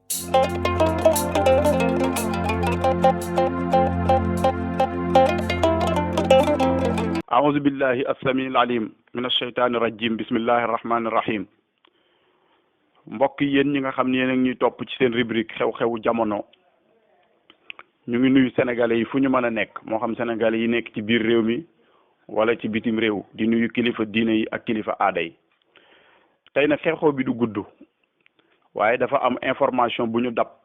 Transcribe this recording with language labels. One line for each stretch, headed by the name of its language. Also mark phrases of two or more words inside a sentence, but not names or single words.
Arabic: أعوذ بالله السميع العليم من الشيطان الرجيم بسم الله الرحمن الرحيم
Wolof: mbokk yéen ñi nga xam ne yéen a ngi ñuy topp ci seen rubrique xew-xewu jamono ñu ngi nuyu sénégalais yi fu ñu mën a nekk moo xam sénégalais yi nekk ci biir réew mi wala ci bitim réew di nuyu kilifa diine yi ak kilifa aada yi tey nag xew-xew bi du gudd waaye dafa am information bu ñu dab